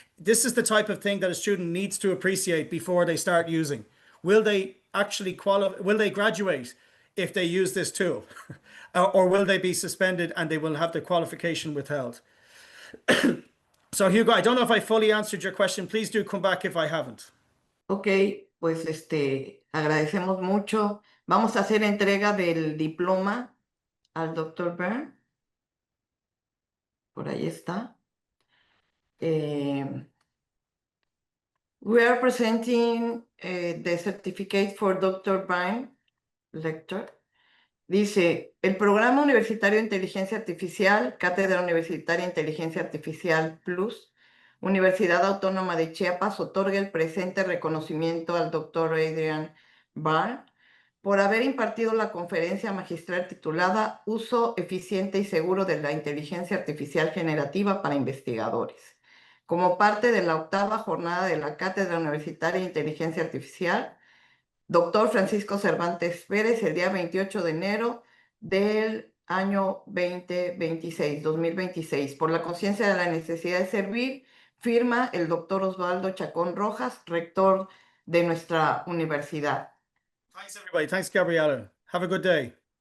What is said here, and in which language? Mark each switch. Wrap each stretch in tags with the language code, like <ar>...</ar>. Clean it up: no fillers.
<en>This is the type of thing that a student needs to appreciate before they start using. Will they actually qualify? Will they graduate if they use this tool? Or will they be suspended and they will have their qualification withheld? So Hugo, I don't know if I fully answered your question. Please do come back if I haven't.</en> <es>Ok, pues agradecemos mucho. Vamos a hacer entrega del diploma al doctor Byrne. Por ahí está.</es> <en>We are presenting the certificate for Dr.</en> <es>Byrne, lector. Dice, el Programa Universitario de Inteligencia Artificial, Cátedra Universitaria de Inteligencia Artificial Plus, Universidad Autónoma de Chiapas, otorga el presente reconocimiento al doctor Adrian Byrne por haber impartido la conferencia magistral titulada Uso eficiente y seguro de la inteligencia artificial generativa para investigadores, como parte de la 8ª jornada de la Cátedra Universitaria de Inteligencia Artificial, Doctor Francisco Cervantes Pérez, el día 28 de enero del año 2026. Por la conciencia de la necesidad de servir, firma el doctor Osvaldo Chacón Rojas, rector de nuestra universidad.</es> <en>Thanks, everybody. Thanks, Gabriela. Have a good day.</en>